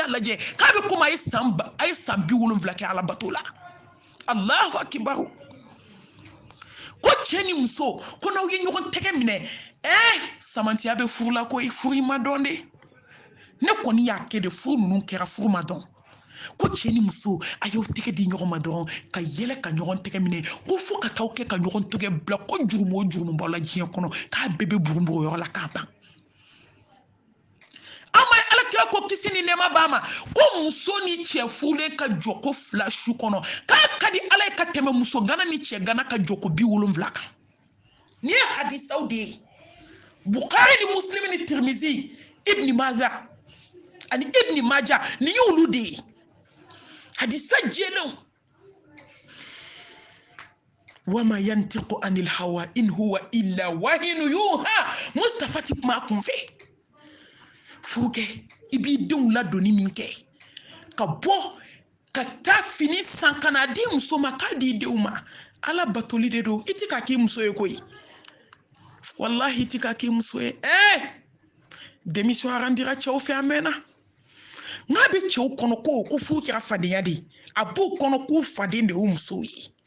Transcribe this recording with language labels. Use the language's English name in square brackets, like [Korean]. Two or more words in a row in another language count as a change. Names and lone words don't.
[Bambara] lajɛ k'a bɛ komi a ye san 70 kɛ alabato la [Arabic] الله أكبر [Bambara] ko cɛ ni muso ko n'aw ye ɲɔgɔn tɛgɛ minɛ samantiya bɛ furu la koyi furu ma dɔn de ne kɔni y'a kɛ de furu ninnu kɛra furu ma dɔn ko cɛ ni muso a y'aw tɛgɛ di ɲɔgɔn ma dɔrɔn ka yɛlɛ ka ɲɔgɔn tɛgɛ minɛ ko fo ka t'aw kɛ ka ɲɔgɔn tɛgɛ bila ko jurumu o jurumu b'aw la diɲɛ kɔnɔ k'a bɛɛ bɛ bugun yɔrɔ la k'a ban an ma ala kira ko kisi ni nɛɛma b'a ma ko muso ni cɛ furulen ka jɔ ko 2 su kɔnɔ k'a ka di ala ye ka tɛmɛ muso gana ni cɛ gana ka jɔ ko 70 kan ni ye hadisaw de ye Bukhari ni Muslim ni Tirmizi Ibn Majah ani Ibn Majah ni y'olu de ye hadisa jɛlenw [Arabic] وما ينطق عن الهوى إن هو إلا وحي يوحى [Bambara] Mustafa ti kuma kun fɛ furukɛ i b'i denw ladonni min kɛ ka bɔ ka taa fini san ka na di muso ma k'a di denw ma ala batoli de don i ti ka k'i muso ye koyi wallahi i ti ka k'i muso ye démission arandira cɛw fɛ a mɛnna n'a bɛ cɛw kɔnɔ ko furu kɛra fadenya de a b'o kɔnɔ ko faden de y'o musow ye